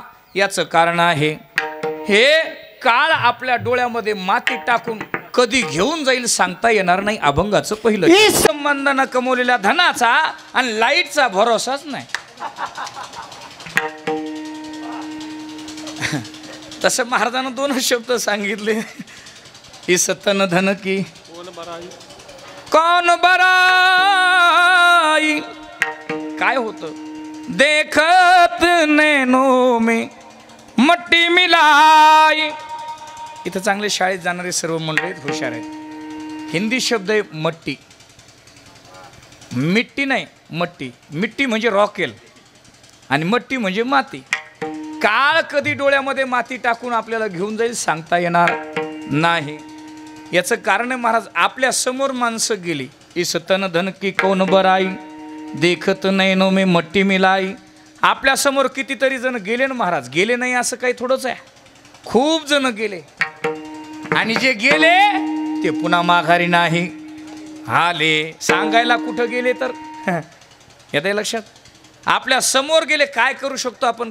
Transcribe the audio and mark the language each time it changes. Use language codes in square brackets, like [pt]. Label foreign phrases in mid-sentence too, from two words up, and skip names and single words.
[mr] याचं कारण आहे, हे काळ आपल्या डोळ्यामध्ये माती टाकून कधी घेऊन जाईल सांगता येणार नाही. अभंगाचं पहिलं, संबंधानं कमवलेल्या धनाचा आणि लाईटचा भरोसाच नाही. तसं महाराजांना दोन शब्द सांगितले, ही [hi] सतन धन की कौन बराई. [mr] काय होतं, [hi] देखत नैनो में मट्टी मिलाई. [mr] इथं चांगले शाळेत जाणारे सर्व मंडळी हुशार आहेत. हिंदी शब्द आहे मट्टी, मिट्टी नाही मट्टी. मिट्टी म्हणजे रॉकेल आणि मट्टी म्हणजे माती. काळ कधी डोळ्यामध्ये माती टाकून आपल्याला घेऊन जाईल सांगता येणार नाही. याचं कारण आहे, महाराज आपल्या समोर माणसं गेली, [hi] इस तन धन की कौन बराई, देखत नैनो में मट्टी मिलाई. [mr] आपल्या समोर कितीतरी जण गेले ना महाराज, गेले नाही असं काही थोडंच आहे, खूप जण गेले. आणि जे गेले ते पुन्हा माघारी नाही आले. सांगायला कुठं गेले तर येते लक्षात. आपल्या समोर गेले, काय करू शकतो आपण?